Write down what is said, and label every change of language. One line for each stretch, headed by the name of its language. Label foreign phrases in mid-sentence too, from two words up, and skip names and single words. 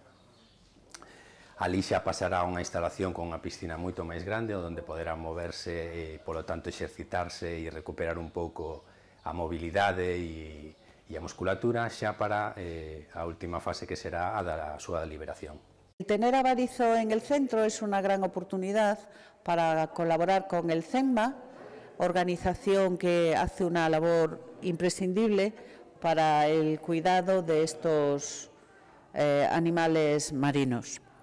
Galician: Ali xa pasará unha instalación con unha piscina moito máis grande onde poderá moverse e, polo tanto, exercitarse e recuperar un pouco a mobilidade e a musculatura xa para a última fase que será a da súa liberación.
Spanish: Tener a Barizo en el centro es una gran oportunidad para colaborar con el CEMMA, organización que hace una labor imprescindible para el cuidado de estos animales marinos.